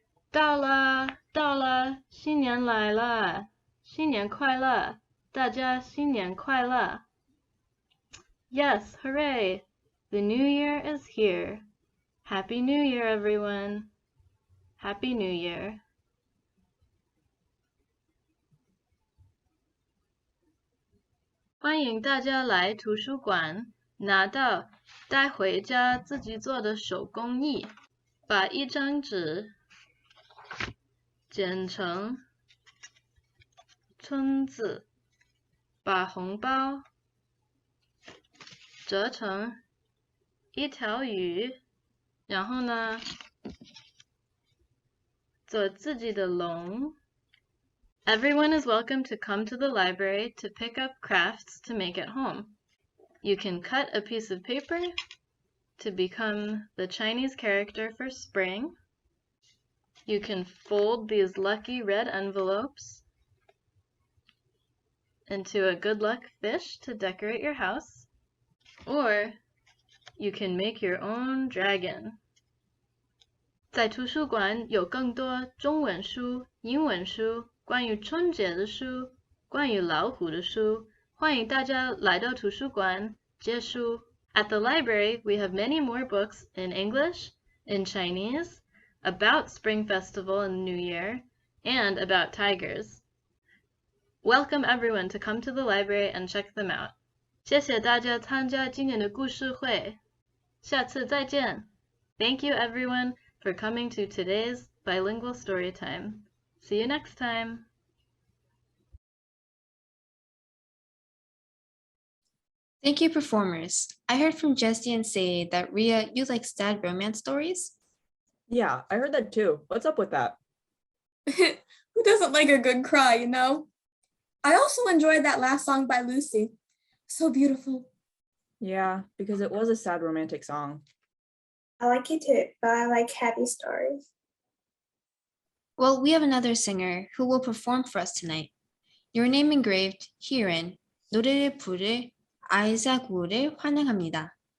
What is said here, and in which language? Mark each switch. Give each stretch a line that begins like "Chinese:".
Chinese: 到了，到了，新年来了，新年快乐，大家新年快乐。
English: Yes, hooray! The New Year is here. Happy New Year, everyone. Happy New Year.
Chinese: 欢迎大家来图书馆，拿到带回家自己做的手工艺，把一张纸剪成春字，把红包折成一条鱼，然后呢，做自己的龙。
English: Everyone is welcome to come to the library to pick up crafts to make at home. You can cut a piece of paper to become the Chinese character for spring. You can fold these lucky red envelopes into a good luck fish to decorate your house. Or you can make your own dragon.
Chinese: 在图书馆有更多中文书、英文书，关于春节的书，关于老虎的书，欢迎大家来到图书馆借书。
English: At the library, we have many more books in English, in Chinese, about Spring Festival and New Year, and about tigers. Welcome everyone to come to the library and check them out.
Chinese: 谢谢大家参加今年的故事会，下次再见。
English: Thank you everyone for coming to today's bilingual story time. See you next time. Thank you, performers. I heard from Jessie and Say that Ria, you like sad romance stories? Yeah, I heard that too. What's up with that? Who doesn't like a good cry, you know? I also enjoyed that last song by Lucy. So beautiful. Yeah, because it was a sad romantic song. I like it too, but I like happy stories. Well, we have another singer who will perform for us tonight.
Korean: Your name engraved herein, 노래를 부를 아이작 우를 환영합니다.